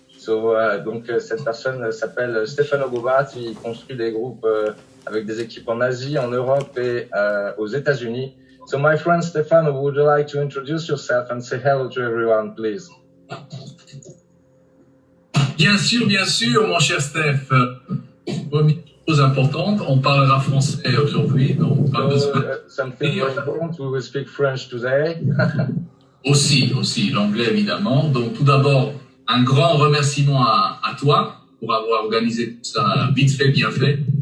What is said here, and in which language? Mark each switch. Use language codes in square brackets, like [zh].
[fr] So donc cette personne s'appelle Stefano Gobbato. Il construit des groupes avec des équipes en Asie, en Europe et aux États-Unis. [en] So my friend Stefano, would you like to introduce yourself and say hello to everyone, please? [fr] Bien sûr, mon cher Steph. Première chose importante, on parlera français aujourd'hui, donc pas besoin. [en] Something very important, we will speak French today. [fr] aussi, l'anglais évidemment. Donc tout d'abord, un grand remerciement à toi pour avoir organisé tout ça vite fait, bien fait.